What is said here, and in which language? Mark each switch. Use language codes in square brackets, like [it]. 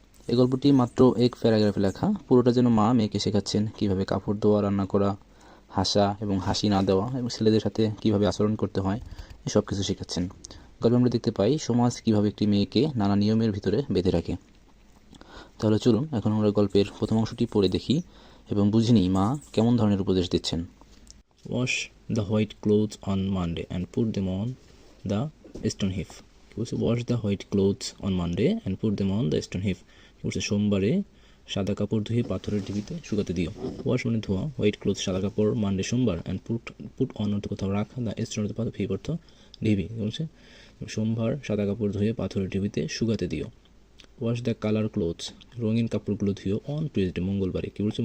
[bn] এই গল্পটি মাত্র এক প্যারাগ্রাফে লেখা। পুরোটা যেন মা মেয়েকে শেখাচ্ছেন কীভাবে কাপড় ধোয়া, রান্না করা, হাসা এবং হাসি না দেওয়া এবং ছেলেদের সাথে কীভাবে আচরণ করতে হয়, এসব কিছু শেখাচ্ছেন। গল্পে আমরা দেখতে পাই সমাজ কীভাবে একটি মেয়েকে নানা নিয়মের ভিতরে বেঁধে রাখে। তাহলে চলুন এখন আমরা গল্পের প্রথম অংশটি পড়ে দেখি এবং বুঝে নিই মা কেমন ধরনের উপদেশ দিচ্ছেন। [en] Wash the white clothes on Monday and put them on the stone heap. Wash the white clothes on Monday and put them on the stone heap. [bn] সোমবারে সাদা কাপড় ধুয়ে পাথরের ঢিবিতে শুকাতে দিও। ওয়াশ মানে ধোয়া, হোয়াইট ক্লোথ সাদা কাপড়, মানডে সোমবার, অ্যান্ড পুট অন অর্থ কোথাও রাখা, দ্য স্টোন অর্থ হিপ অর্থ ঢিবি। বলছে সোমবার সাদা কাপড় ধুয়ে পাথরের ঢিবিতে শুকাতে দিও। [en] wash the colour clothes, [bn] রঙিন কাপড়গুলো ধুও, [en] on Tuesday [bn] মঙ্গলবারে। কী বলছে?